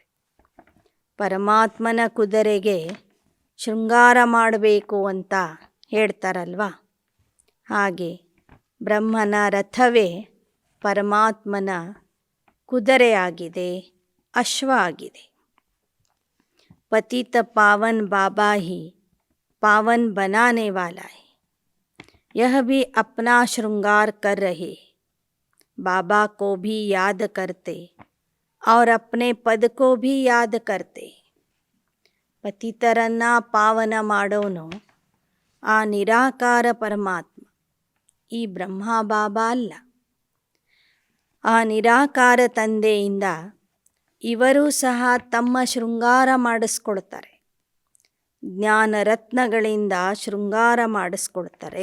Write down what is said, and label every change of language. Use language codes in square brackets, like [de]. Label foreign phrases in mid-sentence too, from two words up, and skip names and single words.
[kn] ಪರಮಾತ್ಮನ ಕುದುರೆಗೆ ಶೃಂಗಾರ ಮಾಡಬೇಕು ಅಂತ ಹೇಳ್ತಾರಲ್ವ, ಹಾಗೆ ಬ್ರಹ್ಮನ ರಥವೇ ಪರಮಾತ್ಮನ ಕುದುರೆಯಾಗಿದೆ, ಅಶ್ವ ಆಗಿದೆ. [hi] पतित पावन बाबा ही पावन बनाने वाला है, यह भी अपना श्रृंगार कर रहे, बाबा को भी याद करते और अपने पद को भी याद करते. [kn] ಪತಿತರನ್ನ ಪಾವನ ಮಾಡೋನು ಆ ನಿರಾಕಾರ ಪರಮಾತ್ಮ, ಈ ಬ್ರಹ್ಮ ಬಾಬಾ ಅಲ್ಲ. ಆ ನಿರಾಕಾರ ತಂದೆಯಿಂದ ಇವರೂ ಸಹ ತಮ್ಮ ಶೃಂಗಾರ ಮಾಡಿಸ್ಕೊಳ್ತಾರೆ, ಜ್ಞಾನ ರತ್ನಗಳಿಂದ ಶೃಂಗಾರ ಮಾಡಿಸ್ಕೊಳ್ತಾರೆ.